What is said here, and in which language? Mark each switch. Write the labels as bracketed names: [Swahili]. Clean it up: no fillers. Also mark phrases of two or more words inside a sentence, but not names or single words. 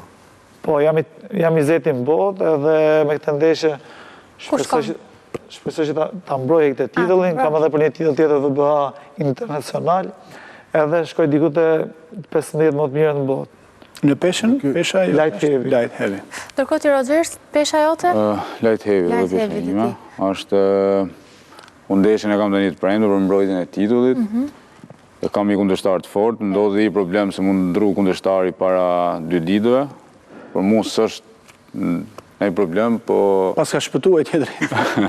[Albanian] Po, jam i zeti në botë edhe me këtë ndeshje shpresoj që ta mbroj këtë titullin, kam edhe për një titull tjetër VBA internacional, edhe shkoj diku të 15 më të mirë në botë. Në peshën? Pesha jo? [English] Light heavy. [Albanian] Ndërkohë ti Rogers, pesha jote? [English] Light heavy [Albanian] dhe pesha ime. Është unë ndeshjen e kam të një të premte për mbrojtjen e titullit. E kam një kundërshtar të fortë, ndodhi i problem se mund ndru kundërshtari para 2 ditëve. Por mu s'është një problem, po... Pas ka shpëtu e tjetëri.